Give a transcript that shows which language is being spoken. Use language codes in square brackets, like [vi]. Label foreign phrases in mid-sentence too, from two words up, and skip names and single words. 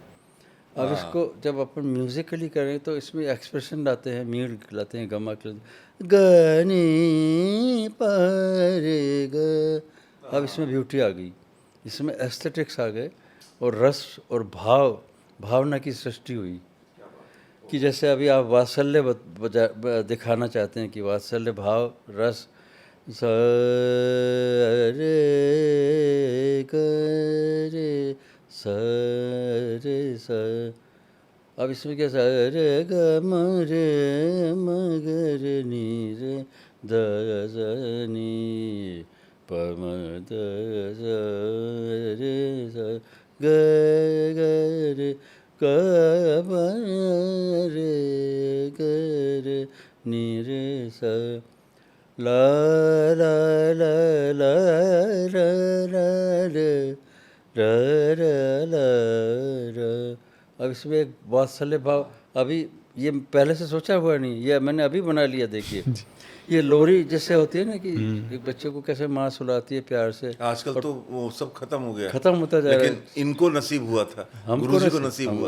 [hi] अब इसको जब अपन म्यूजिकली करें तो इसमें एक्सप्रेशन लाते हैं, मीड़ लाते हैं, गमा के गनी पर ग। अब इसमें ब्यूटी आ गई, इसमें एस्थेटिक्स आ गए, और रस और भावना की सृष्टि हुई। कि जैसे अभी आप वात्सल्य दिखाना चाहते हैं कि वात्सल्य भाव रस, स रे ग रे स रे स। अब इसमें क्या, स रे ग म रे म ग रे नी रे द ज नी प म द ज रे स ग ग रे रे ग नी रे सा ला ला ला ला रा रा रे रा रा ला रा। अब इसमें एक बहुत सारे भाव, अभी ये पहले से सोचा हुआ नहीं, ये मैंने अभी बना लिया। देखिए ये लोरी जैसे होती है ना कि एक बच्चे को कैसे माँ सुलाती है प्यार से, आजकल तो वो सब खत्म हो गया, खत्म होता जा रहा है। लेकिन इनको नसीब हुआ था, गुरुजी को नसीब हुआ।